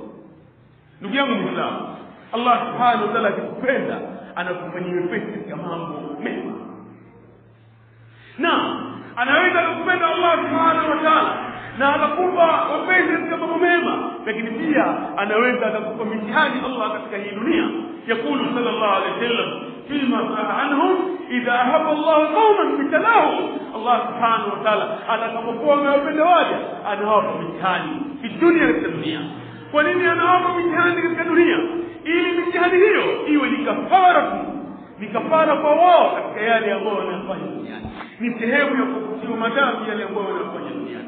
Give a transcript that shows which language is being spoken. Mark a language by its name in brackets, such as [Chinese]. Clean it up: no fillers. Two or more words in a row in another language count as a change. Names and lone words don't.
[Swahili] Ndugu yangu Muislamu, Allah [Arabic] سبحانه وتعالى [Swahili] akikupenda anakufanyia wepesi katika mambo mema. Na anaweza kukupenda Allah [Arabic] سبحانه وتعالى [Swahili] na akakupa wepesi katika mambo mema, lakini pia anaweza akakupa mitihani Allah katika hii dunia. [Arabic] يقول صلى الله عليه وسلم فيما صح عنهم إذا أحب الله قوما ابتلاه, Allah سبحانه وتعالى [Swahili] atakapokuwa amewapenda waja anawapa mitihani [Arabic] في الدنيا, [Swahili] katika dunia. Kwa nini anawapa mitihani katika dunia? Ili mitihani hiyo iwe ni kafara kwa wao katika yale ambayo wanafanya duniani, ni sehemu ya kukutiwa madhambi yale ambayo wanafanya duniani.